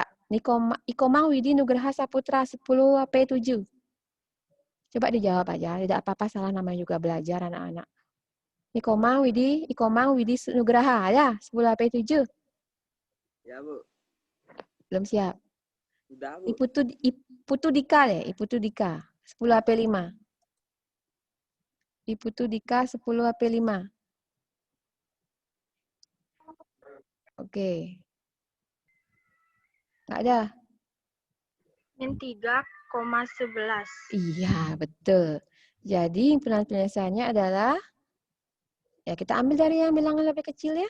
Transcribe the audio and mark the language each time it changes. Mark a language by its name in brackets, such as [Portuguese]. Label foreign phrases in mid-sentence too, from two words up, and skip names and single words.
[Indonesian] Ikomang Widi Nugraha Saputra, 10 P7. Coba dijawab aja, tidak apa-apa, salah namanya juga belajar anak-anak. Ikomang Widi Nugraha, ya, 10 P7. Ya, Bu. Belum siap. Udah, Bu. Iputu Dika deh, Iputu Dika, 10 AP5. Iputu Dika, 10 AP5. Oke. Nggak ada? Min 3,11. Iya, betul. Jadi, himpunan penyelesaiannya adalah, ya kita ambil dari yang bilangan lebih kecil ya.